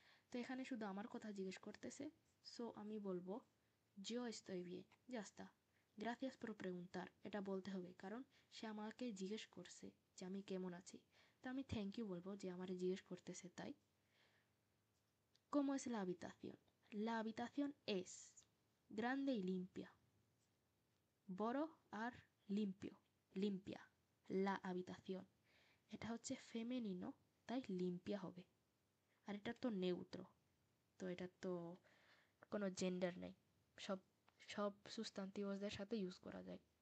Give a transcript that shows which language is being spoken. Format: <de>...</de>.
<bn>তো এখানে শুধু আমার কথা জিজ্ঞেস করতেছে, সো আমি বলবো</bn> <es>yo estoy bien, ya está. Gracias por preguntar,</es> <bn>এটা বলতে হবে কারণ সে আমাকে জিজ্ঞেস করছে যে আমি কেমন আছি। তো আমি থ্যাংক ইউ বলবো যে আমারে জিজ্ঞেস করতেছে তাই।</bn> <es>¿Cómo es la habitación? La habitación es grande y limpia.</es> <bn>বড় আর</bn> <es>limpio, limpia. La habitación.</es> <bn>এটা হচ্ছে ফেমিনিনো, তাই লিম্পিয়া হবে। আর এটা তো নেউট্রো, তো এটা তো কোনো জেন্ডার নেই, সব সব সুস্তান্তিভসদের সাথে ইউজ করা যায়।</bn>